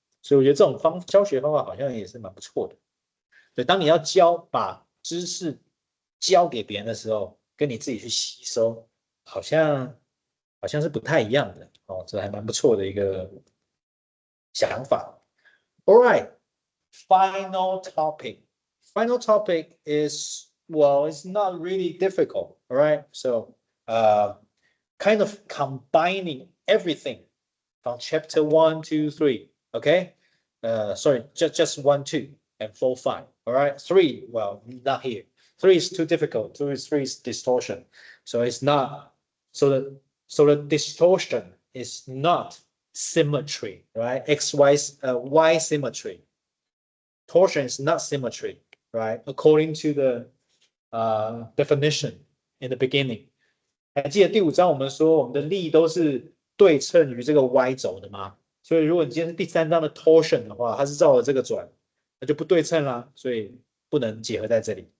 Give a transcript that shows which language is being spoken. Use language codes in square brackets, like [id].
[zh] 所以我觉得这种教学方法好像也是蛮不错的。对，当你要把知识教给别人的时候，跟你自己去吸收，好像是不太一样的哦，这还蛮不错的一个想法。 [en] All right, final topic. Final topic is, well, it's not really difficult. All right, so kind of combining everything from chapter 1, 2, 3. Okay, sorry, just 1, 2, and 4, 5. All right, 3, well, not here. 3 is too difficult. 3 is distortion, so it's not. So the distortion is not symmetry, right? Y symmetry. Torsion is not symmetry, right? According to the definition in the beginning. [zh] 还记得第5章我们说我们的力都是对称于这个 Y 轴的吗？所以如果你今天是第3章的 torsion 的话，它是照着这个转，那就不对称啦，所以不能结合在这里。